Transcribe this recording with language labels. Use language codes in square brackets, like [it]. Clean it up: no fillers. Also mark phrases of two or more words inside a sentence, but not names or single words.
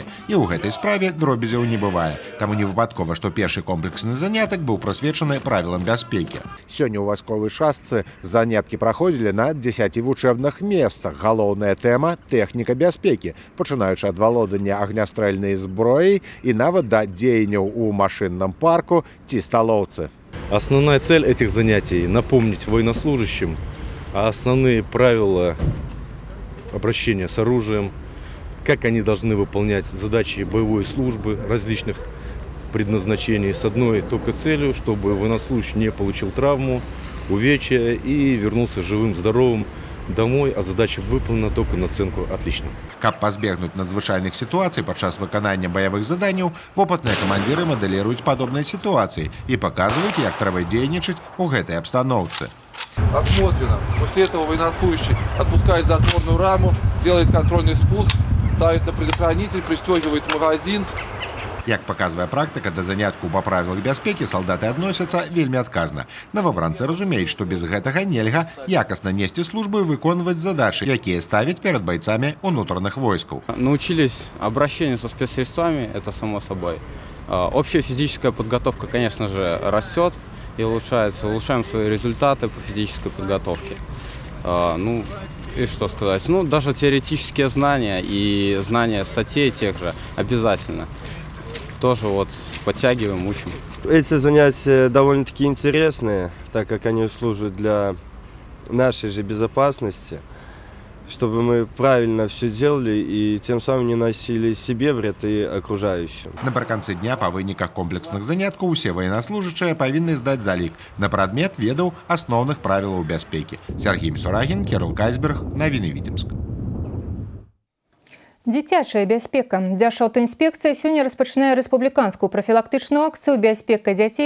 [be] І ў гэтай справе дробязяў не бывае. Таму не выпадкова, што першы комплексны занятак быў прысвечаны правілам бяспекі. Сёння ў вайсковай частцы заняткі праходзілі на 10 вучэбных месцах. Галоўная тэма – тэхніка бяспекі, пачынаючы ад валодання агнястрэльнай зброяй і нават да дзеянняў у машынным парку ці сталоўцы. [ru] Основная цель этих занятий – напомнить военнослужащим основные правила обращения с оружием, как они должны выполнять задачи боевой службы различных предназначений с одной только целью, чтобы военнослужащий не получил травму, увечья и вернулся живым, здоровым домой, а задача выполнена, только на оценку «отлично». [be] Каб пазбегнуць надзвычайных сітуацый падчас выканання баявых заданняў, вопытныя камандзіры мадэліруюць падобныя сітуацыі і паказваюць, як трэба дзейнічаць у гэтай абстаноўцы. [ru] Осмотрено. После этого военнослужащий отпускает затворную раму, делает контрольный спуск, ставит на предохранитель, пристегивает магазин. [be] Як паказвае практыка, да занятку па правілах бяспекі салдаты адносяцца вельмі адказна. Новабранцы разумеюць, што без гэтага нельга якасна несці службу і выконваць задачы, якія ставяць перад бойцамі унутраных войскаў. [ru] Научились обращению со спецсредствами, это само собой. Общая физическая подготовка, конечно же, растет и улучшается. Улучшаем свои результаты по физической подготовке. Ну, и что сказать? Ну, даже теоретические знания и знания статей тех же обязательно. Тоже вот подтягиваем, учим. Эти занятия довольно-таки интересные, так как они служат для нашей же безопасности, чтобы мы правильно все делали и тем самым не носили себе вред и окружающим. [be] Напрыканцы дня па выніках комплексных заняткаў усе военнослужачыя павінны здаць залік на прадмет ведаў асноўных правілаў бяспекі. Сергей Мисурагин, Кирилл Кайсберг, навіны Віцебск. Дзіцячая бяспека. Дзяржаўтаінспекцыя сёння распачынае рэспубліканскую прафілактычную акцыю «Бяспека дзяцей.